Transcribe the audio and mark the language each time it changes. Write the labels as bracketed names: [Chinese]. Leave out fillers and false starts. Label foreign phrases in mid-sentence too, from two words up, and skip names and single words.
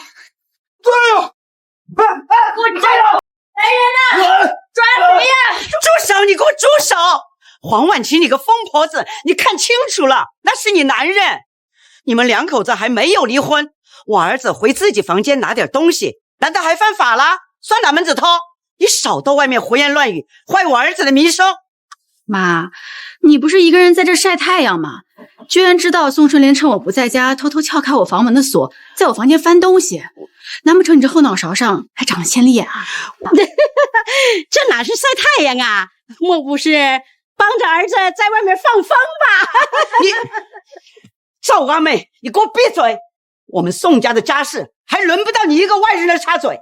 [Chinese] 抓呀！给我站住！来人呐！抓贼呀！住手！你给我住手！黄婉晴，你个疯婆子，你看清楚了，那是你男人。你们两口子还没有离婚，我兒子回自己房間拿點東西，難道還犯法了？算哪門子偷？你少到外面胡言亂語，壞我兒子的名聲。媽，你不是一個人在這曬太陽嗎？居然知道宋春蓮趁我不在家偷偷撬開我房門的鎖，在我房間翻東西，難不成你這後腦勺上還長了千里眼啊？這哪是曬太陽啊？莫不是幫着兒子在外面放風吧？你趙阿妹，你給我閉嘴！我們宋家的家事還輪不到你一個外人來插嘴。